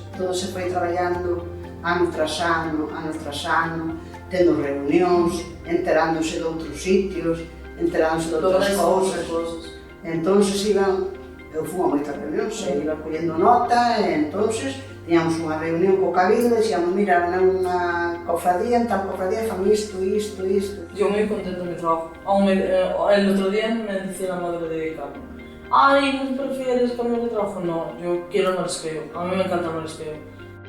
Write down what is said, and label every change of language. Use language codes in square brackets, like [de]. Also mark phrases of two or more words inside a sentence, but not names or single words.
[gl] Todo se foi traballando ano tras ano, tendo reunións, enterándose de outros sitios, enterándose de outras cousas. Entonces eu fui a moitas reunións, iba collendo nota, e entonces tiñamos unha reunión co cabildo e dixíamos, mira, nunha cofradía, en tal cofradía fan isto. [es] Yo moi contento de mi trabajo. El otro día me decía la madre de Carmen, ay, ¿no prefieres cambiar de trabajo? No, yo quiero el marisqueo, a mí me encanta el marisqueo.